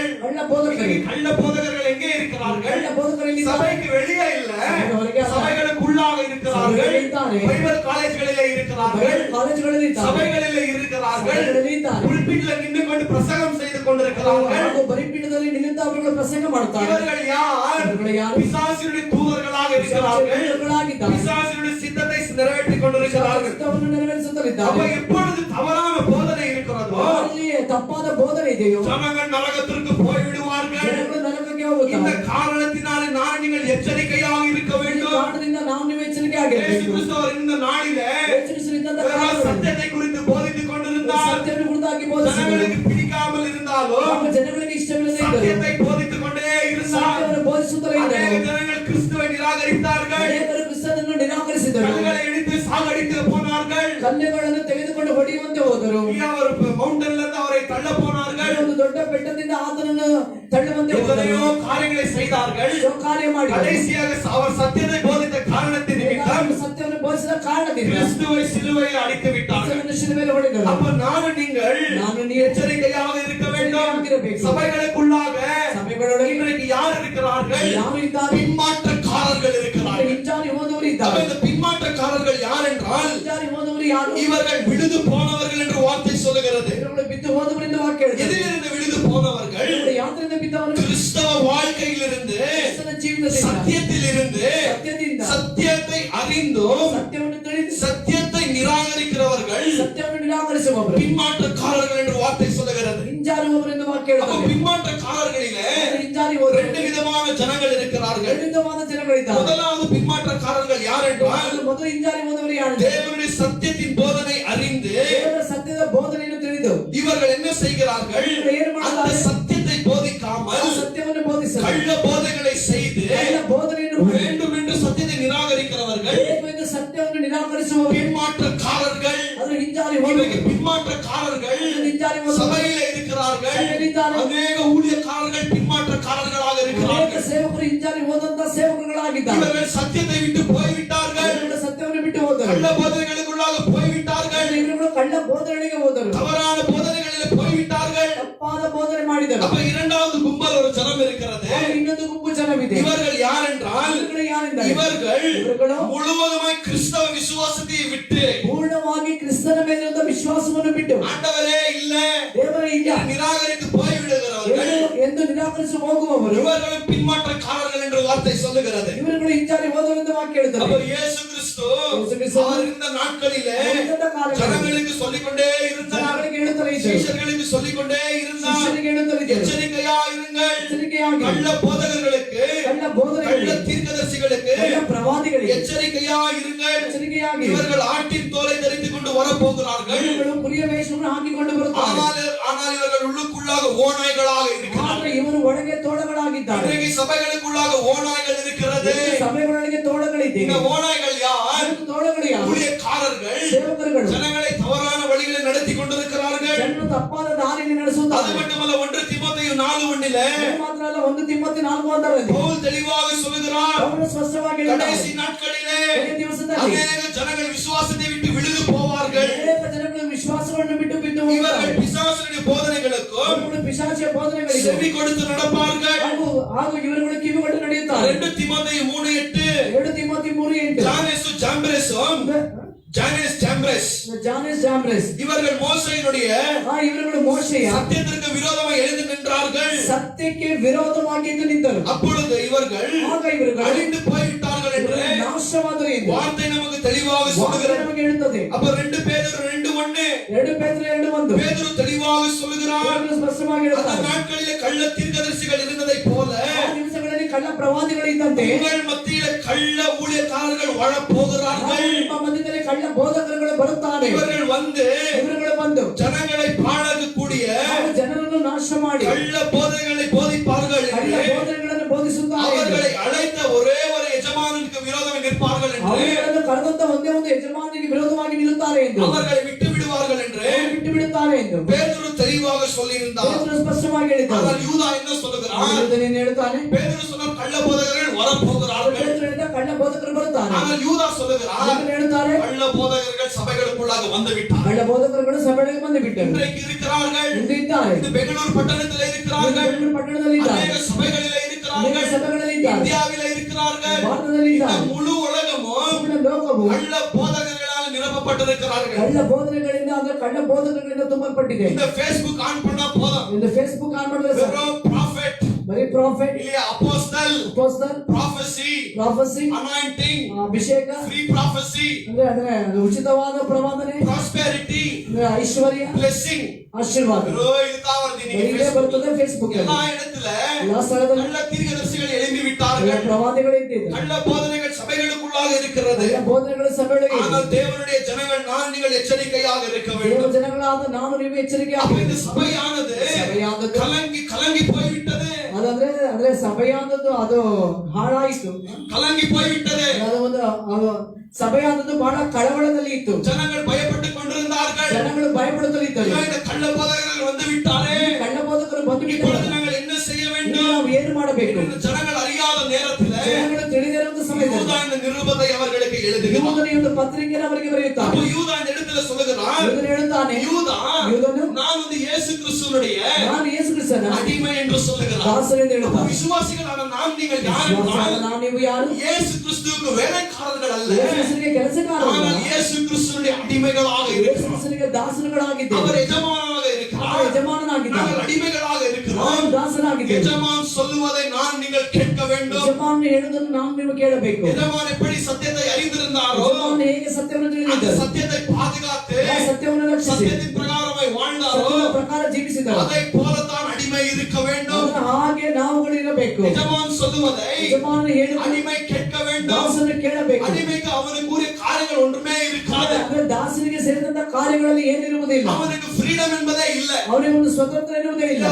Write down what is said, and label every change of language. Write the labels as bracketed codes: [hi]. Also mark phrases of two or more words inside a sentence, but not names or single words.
[kn] ಕಳ್ಳ ಬೋಧಕರು [ta] இன்னைக்கு கள்ள போதகர்கள் எங்கே இருக்கிறார்கள்? [kn] ಕಳ್ಳ ಬೋಧಕರಲ್ಲಿ [ta] சபைக்கு வெளியே இல்ல, சபைக்கு அல்ல. சபைகளுக்குள்ளாக இருக்கிறார்கள். [kn] சபைகளில் இದ್ದಾರೆ. [ta] பைபிள் காலேஜ்களிலே இருக்கிறார்கள். [kn] ಕಾಲೇಜುಗಳಲ್ಲಿ ಇದ್ದಾರೆ. [ta] சபைகளிலே இருக்கிறார்கள். [kn] சபைகளில் ಇದ್ದಾರೆ. [ta] புல்பிட்ல நின்று கொண்டு பிரசங்கம் செய்து கொண்டிருக்கிறார்கள். [kn] ಹಾಗೂ ಬಲಿಪೀಠದಲ್ಲಿ ನಿಂತು ಅವರುಗಳು ಪ್ರಸಂಗ ಮಾಡುತ್ತಾರೆ. [ta] இவர்கள் யார்? இவர்கள் யார்? பிசாசினுடைய தூதர்களாக இருக்கிறார்கள். [kn] ಪಿಶಾಚಿಗಳಾಗಿದ್ದಾರೆ. [ta] பிசாசினுடைய சித்தத்தை நிறைவேற்றிக் கொண்டிருக்கிறார்கள். [kn] ಚಿತ್ತವನ್ನು ನೆರವೇರಿಸುತ್ತಲಿದ್ದಾರೆ. [ta] அப்ப எப்பொழுது தவறான போதனை இருக்கிறதோ, [kn] ಅಲ್ಲಿ ತಪ್ಪಾದ ಬೋಧನೆ ಇದೆಯೋ [ta] ஜனங்கள் நரகத்திற்கு போய் விடுவார்கள். [kn] ಜನಗಳು ನರಕಕ್ಕೆ [ta] இந்த [kn] ಹೋಗುತ್ತಾರೆ. [ta] காரணத்தினாலே நான் நீங்கள் எச்சரிக்கையாக இருக்க [kn] ಈ [ta] வேண்டும். [kn] ಕಾರಣದಿಂದ ನಾವು ನೀವು ಎಚ್ಚರಿಕೆ [ta] இயேசு [kn] ಆಗಿರಬೇಕು. [ta] கிறிஸ்துவர் இந்த நாளிலே [kn] ಎಚ್ಚರಿಸಿದಂತ [ta] சத்தியத்தை குறித்து போதித்துக் கொண்டிருந்தார். [kn] ಸತ್ಯವನ್ನು ಕುರಿತಾಗಿ ಬೋಧಿಸಿದರು. [ta] ஜனங்களுக்கு பிடிக்காமல் இருந்தாலும் [kn] ನಮ್ಮ ಜನಗಳಿಗೆ ಇಷ್ಟವಿಲ್ಲದೆ ಇದ್ದರು. [ta] சத்தியத்தை போதித்துக் கொண்டே இருந்தார். [kn] ಸತ್ಯವನ್ನು ಬೋಧಿಸುತ್ತಲೇ [ta] அநேக [kn] ಇದ್ದರು. [ta] ஜனங்கள் கிறிஸ்துவை நிராகரித்தார்கள். [kn] ಅನೇಕರು ಕ್ರಿಸ್ತನನ್ನು ನಿರಾಕರಿಸಿದರು. [ta] கல்களை இடித்து சாகடித்து போனார்கள். [kn] ಕಲ್ಲೆಗಳನ್ನು ತೆಗೆದುಕೊಂಡು ಹೊಡೆಯುವಂತೆ ಹೋದರು. [ta] ஒரு மவுண்டன்ல இருந்து அவரை தள்ள போனார்கள். [kn] ಒಂದು ದೊಡ್ಡ ಬೆಟ್ಟದಿಂದ ಆತನನ್ನು ತಳ್ಳುವಂತೆ [ta] எத்தனையோ [kn] ಹೋದರು. [ta] காரியங்களை செய்தார்கள். [kn] ಕಾರ್ಯ ಮಾಡಿದರು. [ta] கடைசியாக அவர் சத்தியத்தை போதித்த காரணத்தின் நிமித்தம் [kn] ಸತ್ಯವನ್ನು ಬೋಧಿಸಿದ ಕಾರಣದಿಂದ [ta] கிறிஸ்துவை சிலுவையில் அடித்து விட்டார்கள். [kn] ಕ್ರಿಸ್ತನನ್ನು ಶಿಲುಬೆಯಲ್ಲಿ ಹೊಡೆದರು. [ta] அப்ப நானும் நீங்கள் எச்சரிக்கையாக இருக்க வேண்டும். சபைகளுக்குள்ளாக [kn] ಸಭೆಗಳೊಳಗೆ [ta] இன்றைக்கு யார் இருக்கிறார்கள்? [kn] ಯಾರು ಇದ್ದಾರೆ? [ta] பின்மாற்றக்காரர்கள் இருக்கிறார்கள். [kn] ಹಿಂಜಾರಿ ಹೋದವರು [ta] அப்ப [kn] ಇದ್ದಾರೆ. [ta] இந்த பின்மாற்றக்காரர்கள் யார் என்றால், [kn] ಹಿಂಜಾರಿ ಹೋದವರು ಯಾರು? [ta] இவர்கள் விழுது போனவர்கள் என்று வார்த்தை சொல்லுகிறது. [kn] ಇವರುಗಳು ಬಿದ್ದು ಹೋದವರಿಂದ ವಾಕ್ಯ ಹೇಳುತ್ತದೆ. [ta] எதிலிருந்து விழுது போனவர்கள்? [kn] ಇವರುಗಳು ಯಾತ್ರೆಯಿಂದ ಬಿದ್ದವರು [ta] கிறிஸ்தவ வாழ்க்கையிலிருந்து, [kn] ಕ್ರಿಸ್ತನ ಜೀವಿತದಿಂದ [ta] சத்தியத்திலிருந்து, [kn] ಸತ್ಯದಿಂದ [ta] சத்தியத்தை அறிந்தும் [kn] ಸತ್ಯವನ್ನು ತಿಳಿದು [ta] சத்தியத்தை நிராகரிக்கிறவர்கள் [kn] ಸತ್ಯವನ್ನು ನಿರಾಕರಿಸುವವರು [ta] பின்மாற்றக்காரர்கள் என்று வார்த்தை சொல்லுகிறது. [kn] ಹಿಂಜಾರುವವರೆಂದು ವಾಕ್ಯ [ta] அப்ப [kn] ಹೇಳುತ್ತದೆ. [ta] பின்மாற்றக்காரர்களிலே [kn] ಹಿಂಜಾರಿ ಹೋದವರು [ta] ரெண்டு விதமான ஜனங்கள் இருக்கிறார்கள். [kn] ವಿರುದ್ಧವಾದ ಜನಗಳಿದ್ದಾರೆ. [ta] முதலாவது பின்மாற்றக்காரர்கள் யார் என்றால், [kn] ಮೊದಲು ಹಿಂಜಾರಿ ಹೋದವರು ಯಾರು? [ta] தேவனுடைய சத்தியத்தின் போதனை அறிந்து [kn] ದೇವರ ಸತ್ಯದ ಬೋಧನೆಯನ್ನು ತಿಳಿದು [ta] இவர்கள் என்ன செய்கிறார்கள்? [kn] ಏನು [ta] அந்த [kn] ಮಾಡುತ್ತಾರೆ? [ta] சத்தியத்தை போதிக்காமல் [kn] ಸತ್ಯವನ್ನು ಬೋಧಿಸಲು [ta] கள்ள போதனைகளை செய்து [kn] ಕಳ್ಳ ಬೋಧನೆಯನ್ನು ಮಾಡಿ [ta] வேண்டும் என்று சத்தியத்தை நிராகரிக்கிறவர்கள் [kn] ಬೇಕೆಂದು ಸತ್ಯವನ್ನು ನಿರಾಕರಿಸುವವರು [ta] பின்மாற்றக்காரர்கள். [kn] ಅದು ಹಿಂಜಾರಿ [ta] இன்றைக்கு [kn] ಹೋದವರು. [ta] பின்மாற்றக்காரர்கள் [kn] ಹಿಂಜಾರಿ ಹೋದವರು [ta] சபையில இருக்கிறார்கள். [kn] ಸಭೆಯಲ್ಲಿದ್ದಾರೆ. [ta] அநேக ஊழியக்காரர்கள் பின்மாற்றக்காரர்களாக [kn] ಅನೇಕ [ta] இருக்கிறார்கள். [kn] ಸೇವಕರು ಹಿಂಜಾರಿ ಹೋದಂತ ಸೇವಕರುಗಳಾಗಿದ್ದಾರೆ. [ta] இவர்கள் சத்தியத்தை விட்டு போய்விட்டார்கள். [kn] ಇವರುಗಳು ಸತ್ಯವನ್ನು ಬಿಟ್ಟು ಹೋದರು. [ta] கள்ள போதனைகளுக்குள்ளாக போய்விட்டார்கள். [kn] ಇವರುಗಳು ಕಳ್ಳ ಬೋಧನೆಗೆ ಹೋದರು. [ta] தவறான போதனைகளில் போய்விட்டார்கள். [kn] ತಪ್ಪಾದ ಬೋಧನೆ ಮಾಡಿದರು. [ta] அப்ப இரண்டாவது கும்பல் ஒரு ஜனம் இருக்கிறது. [kn] ಆಗ ಇನ್ನೊಂದು ಗುಂಪು ಜನವಿದೆ. [ta] இவர்கள் யார் என்றால், [kn] ಇವರುಗಳು ಯಾರೆಂದರೆ [ta] இவர்கள் முழுவதுமாய் கிறிஸ்தவ விசுவாசத்தை விட்டு [kn] ಪೂರ್ಣವಾಗಿ ಕ್ರಿಸ್ತನ ಮೇಲಿರುವಂತ ವಿಶ್ವಾಸವನ್ನು ಬಿಟ್ಟು [ta] ஆண்டவரே இல்ல [kn] ದೇವರೇ ಇಲ್ಲ [ta] நிராகரித்து போய்விடுகிறவர்கள் [kn] ಎಂದು ನಿರಾಕರಿಸಿ ಹೋಗುವವರು [ta] இவர்களும் பின்மாற்றக்காரர்கள் என்று வார்த்தை சொல்லுகிறது. [kn] ಇವರುಗಳು ಹಿಂಜಾರಿ ಹೋದವರೆಂದು ವಾಕ್ಯ ಹೇಳುತ್ತದೆ. [ta] அப்ப இயேசு கிறிஸ்து அவர் இருந்த நாட்களிலே ஜனங்களுக்கு சொல்லிக்கொண்டே இருந்தார். [kn] ಜನಗಳಿಗೆ ಹೇಳುತ್ತಲೇ ಇದ್ದರು. [ta] சீஷர்களுக்கு சொல்லிக்கொண்டே இருந்தார். [kn] ಶಿಷ್ಯರಿಗೆ ಹೇಳುತ್ತಲೇ ಇದ್ದರು. [ta] எச்சரிக்கையா இருங்கள். [kn] ಎಚ್ಚರಿಕೆಯಾಗಿ [ta] கள்ள போதகர்களுக்கு, [kn] ಕಳ್ಳ ಬೋಧನೆಗಳಿಗೆ [ta] கள்ள தீர்க்கதரிசிகளுக்கு [kn] ಕಳ್ಳ ಪ್ರವಾದಿಗಳಿಗೆ [ta] எச்சரிக்கையா இருங்கள். [kn] ಎಚ್ಚರಿಕೆಯಾಗಿ [ta] இவர்கள் ஆட்டின் தோலை தரித்துக் கொண்டு வரப்போகிறார்கள். [kn] ಇವರು ಕುರಿಯ ವೇಷವನ್ನು ಹಾಕಿಕೊಂಡು ಬರುತ್ತಾರೆ. [ta] ஆனால் இவர்கள் உள்ளுக்குள்ளாக ஓநாய்களாக இருக்கிறார்கள். [kn] ಆದರೆ ಇವರು ಒಳಗೆ ತೋಳಗಳಾಗಿದ್ದಾರೆ. [ta] இன்றைக்கு சபைகளுக்குள்ளாக ஓநாய்கள் இருக்கிறது. [kn] ಸಭೆಗಳೊಳಗೆ ತೋಳಗಳಿದೆ. [ta] இந்த ஓநாய்கள் யார்? [kn] ತೋಳಗಳು ಯಾರು? [ta] ஊழியக்காரர்கள். [kn] ಸೇವಕರುಗಳು [ta] ஜனங்களை தவறான வழிகளை நடத்தி கொண்டிருக்கிறார்கள். [kn] ಜನರು ತಪ್ಪಾದ ದಾರಿಯಲ್ಲಿ ನಡೆಸುತ್ತಾರೆ. [ta] அது மட்டுமல்ல, 1 தீமோத்தேயு 4:1 [kn] ಮಾತ್ರ ಅಲ್ಲ, 1 ತಿಮೋಥಿ 4:1 [ta] பவுல் தெளிவாக சொல்லுகிறார், [kn] ಅವರು ಸ್ಪಷ್ಟವಾಗಿ ಹೇಳಿದ್ದಾರೆ. [ta] கடைசி நாட்களிலே [kn] ಕೊನೆಯ ದಿವಸದಲ್ಲಿ [ta] அநேக ஜனங்கள் விசுவாசத்தை விட்டு விழுந்து போவார்கள். [kn] ಅನೇಕ ಜನಗಳು ವಿಶ್ವಾಸವನ್ನು ಬಿಟ್ಟು ಬಿದ್ದು ಹೋಗುತ್ತಾರೆ. [ta] இவர்கள் பிசாசுடைய போதனைகளுக்கும் [kn] ಅವರುಗಳು ಪಿಶಾಚಿಯ ಬೋಧನೆಗಳಿಗೆ [ta] செவி கொடுத்து நடப்பார்கள். [kn] ಹಾಗೂ ಇವರುಗಳು ಕಿವಿಗೊಟ್ಟು ನಡೆಯುತ್ತಾರೆ. [ta] 2 தீமோத்தேயு 3:8 [kn] 2 ತಿಮೋಥಿ 3:8 [ta] ஜானேசு ஜாம்பிரேசும் ஜானேஸ் ஜாம்பிரேஸ் [kn] ಜಾನೆಸ್ ಜಾಂಬ್ರೆಸ್ [ta] இவர்கள் மோசேயினுடைய [kn] ಇವರುಗಳು ಮೋಶೆಯ [ta] சத்தியத்திற்கு விரோதமாக எழுந்து நின்றார்கள். [kn] ಸತ್ಯಕ್ಕೆ ವಿರೋಧವಾಗಿ ಎದ್ದು ನಿಂತರು. [ta] அப்பொழுது இவர்கள் [kn] ಆಗ ಇವರುಗಳು [ta] அழிந்து போய்விட்டார்கள் என்று [kn] ನಾಶವಾದರೆ ಎಂದು [ta] வார்த்தை நமக்கு தெளிவாக [kn] ವಾಕ್ಯ [ta] சொல்லுகிறது. [kn] ನಮಗೆ ಹೇಳುತ್ತದೆ. [ta] அப்ப 2 பேதுரு 2:1 [kn] 2 ಪೇತ್ರ 2:1 [ta] பேதுரு தெளிவாக சொல்லுகிறார். [kn] ಪೇತ್ರನು ಸ್ಪಷ್ಟವಾಗಿ [ta] அந்த [kn] ಹೇಳುತ್ತಾನೆ. [ta] நாட்களிலே கள்ள தீர்க்கதரிசிகள் இருந்ததை போல [kn] ಆ ದಿವಸಗಳಲ್ಲಿ ಕಳ್ಳ ಪ್ರವಾದಿಗಳಿದ್ದಂತೆ [ta] உங்கள் மத்தியிலே கள்ள ஊழியக்காரர்கள் வரப்போகிறார்கள். [kn] ನಿಮ್ಮ ಮಧ್ಯದಲ್ಲಿ ಕಳ್ಳ ಬೋಧಕರುಗಳು ಬರುತ್ತಾರೆ. [ta] இவர்கள் வந்து [kn] ಇವರುಗಳು ಬಂದು [ta] ஜனங்களை பாழாக்கக்கூடிய [kn] ಅವರು ಜನರನ್ನು ನಾಶ ಮಾಡಿ [ta] கள்ள போதனைகளை போதிப்பார்கள் [kn] ಕಳ್ಳ [ta] என்று [kn] ಬೋಧನೆಗಳನ್ನು ಬೋಧಿಸುತ್ತಾರೆ. [ta] அவர்களை அழைத்த ஒரே ஒரு எஜமானுக்கு விரோதமாக நிற்பார்கள் என்று [kn] ಅವರುಗಳನ್ನು ಕರೆದಂತ ಒಂದೇ ಒಂದು ಯಜಮಾನನಿಗೆ ವಿರೋಧವಾಗಿ ನಿಲ್ಲುತ್ತಾರೆ ಎಂದು [ta] அவர்களை விட்டு விடுவார்கள் என்று [kn] ಬಿಟ್ಟು ಬಿಡುತ್ತಾರೆ ಎಂದು [ta] பேதுரு தெளிவாக சொல்லியிருந்தார். [kn] ಪೇತ್ರನು ಸ್ಪಷ್ಟವಾಗಿ ಹೇಳಿದ್ದಾನೆ. [ta] ஆனால் யூதா என்ன சொல்லுகிறார்? [kn] ಇದನ್ನೇನು ಹೇಳ್ತಾನೆ? [ta] பேதுரு சொன்ன கள்ள போதகர்கள் வரப்போகிறார்கள். [kn] ಪೇತ್ರ ಹೇಳಿದ ಕಳ್ಳ ಬೋಧಕರು ಬರುತ್ತಾರೆ. [ta] ஆனால் யூதா சொல்லுகிறார் [kn] ಅದನ್ನು ಹೇಳ್ತಾರೆ. [ta] கள்ள போதகர்கள் சபைகளுக்குள்ளாக வந்து விட்டார்கள். [kn] ಕಳ್ಳ ಬೋಧಕರುಗಳು ಸಭೆಗಳಿಗೆ ಬಂದು ಬಿಟ್ಟರು. [ta] இன்றைக்கு இருக்கிறார்கள். [kn] ಇಂದು ಇದ್ದಾರೆ. [ta] இந்த பெங்களூர் பட்டணத்தில் இருக்கிறார்கள். [kn] ಬೆಂಗಳೂರು ಪಟ್ಟಣದಲ್ಲಿ ಇದ್ದಾರೆ. [ta] அநேக சபைகளிலே [kn] ಅನೇಕ [ta] இருக்கிறார்கள். [kn] ಸಭೆಗಳಲ್ಲಿ ಇದ್ದಾರೆ. [ta] இந்தியாவிலே இருக்கிறார்கள். [kn] ಭಾರತದಲ್ಲಿ [ta] இந்த [kn] ಇದ್ದಾರೆ. [ta] முழு உலகமும் [kn] ಪೂರ್ಣ ಲೋಕವು [ta] கள்ள போதகர்களால் நிரப்பப்பட்டிருக்கிறார்கள். [kn] ಕಳ್ಳ ಬೋಧನೆಗಳಿಂದ ಅಂದ್ರೆ ಕಳ್ಳ ಬೋಧನೆಗಳಿಂದ ತುಂಬಲ್ಪಟ್ಟಿದೆ. [ta] இந்த Facebook ஆன் பண்ணா போதும். [kn] இந்த ಫೇಸ್ಬುಕ್ ಆನ್ ಮಾಡಿದ್ರೆ ಸಾಕು. [ta] வெறும் prophet [kn] ಬರೀ ಪ್ರಾಫೆಟ್, [ta] இல்லையா apostle [kn] ಅಪೋಸ್ತಲ್, [ta] prophecy [kn] ಪ್ರಾಫೆಸಿ, [ta] anointing [kn] ಅಭಿಷೇಕ [en] free prophecy [kn] ಅಂದ್ರೆ ಉಚಿತವಾದ ಪ್ರವಾದನೆ, [ta] prosperity [kn] ಅಂದ್ರೆ ಐಶ್ವರ್ಯ, [ta] blessing [kn] ಆಶೀರ್ವಾದ [ta] இதுதான் வருது [kn] ಬರೀ [ta] நீங்க [kn] ಇದೇ ಬರ್ತದೆ ಫೇಸ್ಬುಕ್ ಅಲ್ಲಿ. [ta] எல்லா இடத்துல [kn] ಎಲ್ಲಾ ಸ್ಥಳದಲ್ಲಿ [ta] கள்ள தீர்க்கதரிசிகள் எழும்பி [kn] ಕಳ್ಳ [ta] விட்டார்கள். [kn] ಪ್ರವಾದಿಗಳು ಇದ್ದಿದ್ದಾರೆ. [ta] கள்ள போதனைகள் சபைகளுக்குள்ளாக இருக்கிறது. [kn] ಕಳ್ಳ ಬೋಧನೆಗಳು ಸಭೆಗಳಿಗೆ [ta] ஆனால் தேவனுடைய ஜனங்கள் நான் நீங்கள் எச்சரிக்கையாக இருக்க [kn] ದೇವ [ta] வேண்டும். [kn] ಜನಗಳಾದ ನಾನು ನೀವು ಎಚ್ಚರಿಕೆ [ta] அப்ப [kn] ಆಗಬೇಕು. [ta] இந்த சபையானது [kn] ಸಭೆಯಾದದ್ದು [ta] கலங்கி கலங்கி போய்விட்டது. [kn] ಅದಂದ್ರೆ ಅಂದ್ರೆ ಸಭೆಯಾದದ್ದು ಅದು ಹಾಳಾಯಿತು. [ta] கலங்கி போய்விட்டது. [kn] ಅದು ಒಂದು ಸಭೆಯಾದದ್ದು ಬಹಳ ಕಳವಳದಲ್ಲಿ ಇತ್ತು. [ta] ஜனங்கள் பயப்பட்டுக் கொண்டிருந்தார்கள். [kn] ಜನಗಳು ಭಯಪಡುತ್ತಲಿದ್ದರು. [ta] இந்த கள்ள போதகர்கள் வந்து விட்டாரே, [kn] ಕಳ್ಳ ಬೋಧಕರು ಬಂದು [ta] இப்பொழுது [kn] ಬಿಟ್ಟರು. [ta] நாங்கள் என்ன செய்ய [kn] ಈಗ [ta] வேண்டும்? [kn] ನಾವು ಏನು ಮಾಡಬೇಕು? [ta] இந்த ஜனங்கள் அறியாத நேரத்தில் [kn] ಜನಗಳು ತಿಳಿದಿರುವಂತ ಸಮಯದಲ್ಲಿ [ta] யூதா இந்த நிருபத்தை அவர்களுக்கு எழுதுகிறார். [kn] ಯೂದನು ಒಂದು ಪತ್ರಿಕೆಯನ್ನು ಅವರಿಗೆ ಬರೆಯುತ್ತಾನೆ. [ta] அப்போ யூதா இந்த இடத்துல சொல்லுகிறார், [kn] ಯೂದನು ಹೇಳುತ್ತಾನೆ, [ta] யூதா [kn] யூதನು [ta] நான் வந்து இயேசு கிறிஸ்துவினுடைய [kn] ನಾನು ಯೇಸು ಕ್ರಿಸ್ತನ [ta] அடிமை என்று சொல்லுகிறார். [kn] ದಾಸನು ಎಂದು [ta] அப்போ [kn] ಹೇಳುತ್ತಾನೆ. [ta] விசுவாசிகளான நாம் நீங்கள் யார் [kn] ವಿಶ್ವಾಸದ [ta] என்றால் [kn] ನಾವು ನೀವು ಯಾರು? [ta] இயேசு கிறிஸ்துவுக்கு வேலைக்காரர்கள் அல்ல, [kn] ಯೇಸು ಕ್ರಿಸ್ತನಿಗೆ ಕೆಲಸಗಾರರು. [ta] ஆனால் இயேசு கிறிஸ்துவினுடைய அடிமைகளாக [kn] ಯೇಸು [ta] இருக்கிறோம். [kn] ಕ್ರಿಸ್ತನಿಗೆ ದಾಸರುಗಳಾಗಿದ್ದೇವೆ. [ta] அவர் எஜமானாக இருக்கிறார், [kn] அவர் ಯಜಮಾನನಾಗಿದ್ದಾನೆ. [ta] நாங்கள் அடிமைகளாக இருக்கிறோம். [kn] ನಾವು ದಾಸನಾಗಿದ್ದೇವೆ. [ta] எஜமான் சொல்லுவதை நான் நீங்கள் கேட்க வேண்டும். [kn] ಯಜಮಾನನು ಹೇಳುವುದನ್ನು ನಾವು ನೀವು ಕೇಳಬೇಕು. [ta] எஜமான் எப்படி சத்தியத்தை அறிந்திருந்தாரோ [kn] ಯಜಮಾನನು ಹೇಗೆ ಸತ್ಯವನ್ನು [ta] அந்த [kn] ತಿಳಿದಿದ್ದರು, [ta] சத்தியத்தை பாதுகாத்து [kn] ಆ ಸತ್ಯವನ್ನು ರಕ್ಷಿಸಿ [ta] சத்தியத்தின் பிரகாரமாய் வாழ்ந்தாரோ [kn] ಸತ್ಯದ ಪ್ರಕಾರ ಜೀವಿಸಿದರು. [ta] அதை போலத்தான் அடிமை இருக்க வேண்டும். [kn] ಅದರ ಹಾಗೆ ನಾವುಗಳು ಇರಬೇಕು. [ta] எஜமான் சொல்லுவதை [kn] ಯಜಮಾನನು ಹೇಳುವ [ta] அடிமை கேட்க வேண்டும். [kn] ದಾಸನು ಕೇಳಬೇಕು. [ta] அடிமைக்கு அவனுக்கு உரிய காரியங்கள் ஒன்றுமே இருக்காது. [kn] ಅಂದ್ರೆ ದಾಸನಿಗೆ ಸೇರಿದಂತ ಕಾರ್ಯಗಳಲ್ಲಿ ಏನಿರುವುದಿಲ್ಲ. [ta] அவனுக்கு ஃப்ரீடம் என்பதே இல்ல. [kn] ಅವನಿಗೆ ಒಂದು ಸ್ವತಂತ್ರ ಇರುವುದೇ ಇಲ್ಲ.